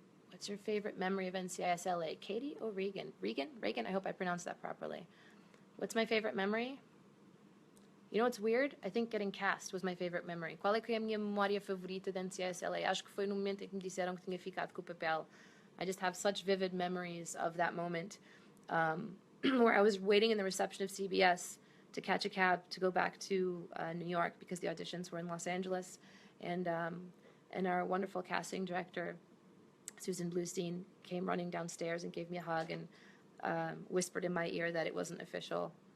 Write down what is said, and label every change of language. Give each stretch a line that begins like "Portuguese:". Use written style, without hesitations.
English: What's your favorite memory of NCIS LA? Katie or Regan? Regan, I hope I pronounced that properly. What's my favorite memory? You know what's weird? I think getting cast was my favorite memory.
Portuguese: Qual é que é a minha memória favorita de NCIS LA? Acho que foi no momento em que me disseram que tinha ficado com o papel.
English: I just have such vivid memories of that moment, where I was waiting in the reception of CBS to catch a cab to go back to New York because the auditions were in Los Angeles, and our wonderful casting director, Susan Bluestein, came running downstairs and gave me a hug and whispered in my ear that it wasn't official.